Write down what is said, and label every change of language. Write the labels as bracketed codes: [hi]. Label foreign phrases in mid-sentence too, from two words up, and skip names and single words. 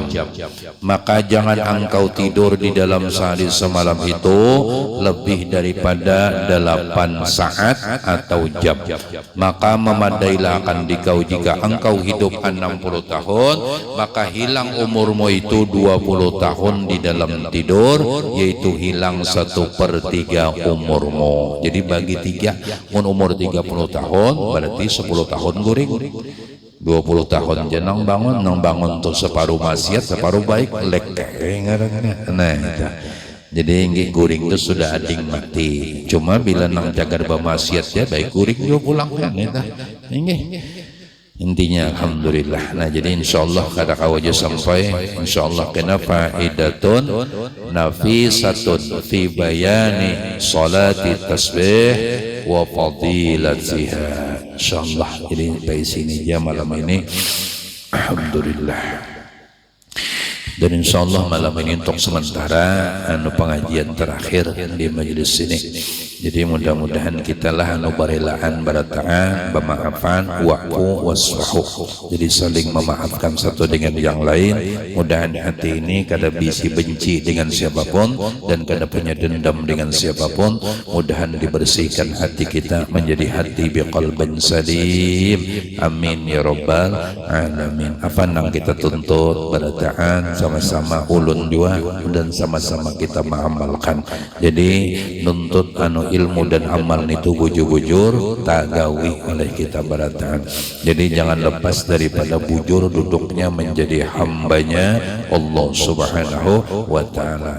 [id] Maka jangan engkau tidur di dalam sehari semalam itu lebih daripada 8 saat atau jam. Maka memadailah akan dikau jika engkau hidup 60 tahun, maka hilang umurmu itu 20 tahun di dalam tidur, yaitu hilang 1/3 umurmu. Jadi bagi 3, [bjn] umur 30 tahun berarti 10 tahun guring, 20 tahun jenang bangun, nang bangun tuh separuh maksiat separuh baik lek. Nah itu. Jadi nggih guring itu sudah ading mati. Cuma bila nang jagar bamaksiat ya baik guring juga pulang kan itu. Nggih. Intinya alhamdulillah. Nah jadi insyaallah kada kawaja sampai insyaallah kena faidatun nafisatun fi bayani salati tasbih wa fadilatiha. [id] Insyaallah jadi sampai sini aja malam ini. Alhamdulillah. Dan insyaallah malam ini untuk sementara pengajian terakhir di majelis ini. [bjn] Jadi mudah-mudahan kita lah barelaan barataan pemaafan [ar] واعفوا واصفحوا. [id] Jadi saling memaafkan satu dengan yang lain. [bjn] Mudahan hati ini kada bisi benci dengan siapapun dan kada punya dendam dengan siapapun. [id] Mudahan dibersihkan hati kita menjadi hati [ar] بقلب سليم. آمين يا رب العالمين. [bjn] Apa nang kita tuntut barataan sama-sama ulun juga dan sama-sama kita mengamalkan. Jadi nuntut ilmu dan amal itu bujur-bujur tak gawi oleh kita barataan. [id] Jadi jangan lepas daripada bujur duduknya menjadi hambanya Allah [ar] سبحانه وتعالى.